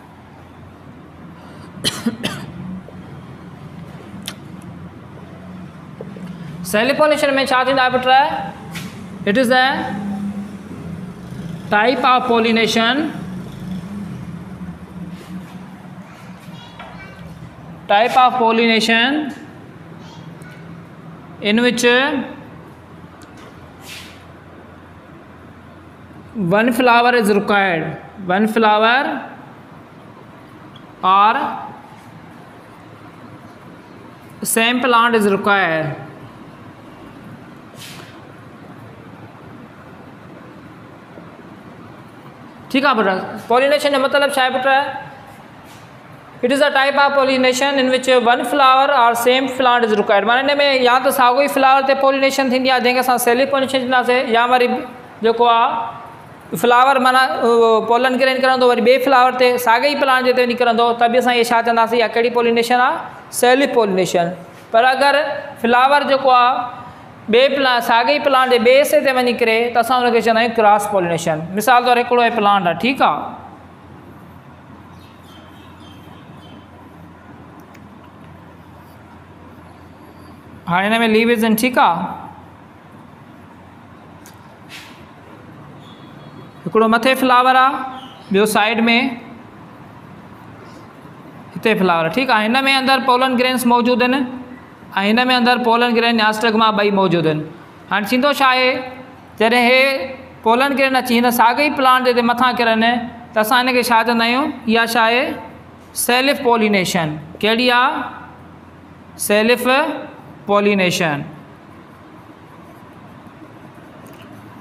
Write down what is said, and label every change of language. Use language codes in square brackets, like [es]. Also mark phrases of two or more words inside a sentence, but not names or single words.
[en] self pollination [sd] में छा थींदा आहे पुट? [en] It is a type of pollination in which one flower is required, one flower or same plant is required। [hi] ठीक है बेटा। [sd] पॉलिनेशन का मतलब छा है बेटा? [en] It is a type of pollination in which one flower or same plant is required. [sd] माना हिन में या तो साॻियो ई फ्लावर ते पॉलिनेशन थींदी आहे जंहिंखे असां [en] self pollination [sd] चवंदासीं, या वरी जेको आहे फ्लावर माना [en] pollen grain [sd] निकिरंदो वरी ॿिए फ्लावर ते साॻे ई प्लांट जे ते निकिरंदो त बि असां इहे छा चवंदासीं? या कहिड़ी पॉलिनेशन आहे? [en] self pollination. [sd] पर अगरि फ्लावर जेको आहे ॿिए साॻे ई प्लांट जे ॿिए हिसे ते वञी करे त असां हुनखे चवंदा आहियूं [en] cross pollination. [sd] मिसाल तौरु हिकिड़ो प्लांट आहे, ठीकु आहे, हाणे हिन में लीव्स आहिनि, ठीकु आहे। हिकिड़ो मथे फ्लावर आहे, ॿियो साइड में हिते फ्लावर, ठीकु आहे। हिन में अंदरि [en] pollen grains [sd] मौजूदु आहिनि ऐं हिन में अंदरि [en] pollen grain [sd] या स्टिग्मा ॿई मौजूदु आहिनि। हाणे थींदो छा आहे? जॾहिं हे [en] pollen grain [sd] अची हिन साॻे ई प्लांट जे मथां किरनि त असां हिनखे छा चवंदा आहियूं? इहा छा आहे? [en] self pollination. [sd] कहिड़ी आहे? [en] self pollination.